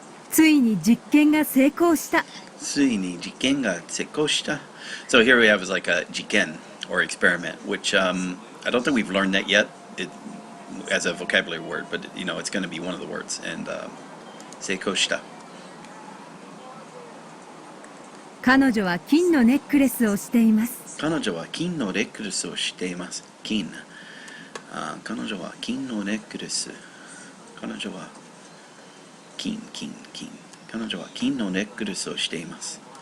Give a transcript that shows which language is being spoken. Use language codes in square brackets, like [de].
[ja] ついに実験が成功した。ついに実験が成功した。 [en] So here we have is like a jiken or experiment, which I don't think we've learned that yet as a vocabulary word, but you know it's going to be one of the words. [ja] And 成功した。彼女は金のネックレスをしています。彼女は金のネックレスをしています。金。彼女は金のネックレス。彼女は金。彼女は金のネックレスをしています。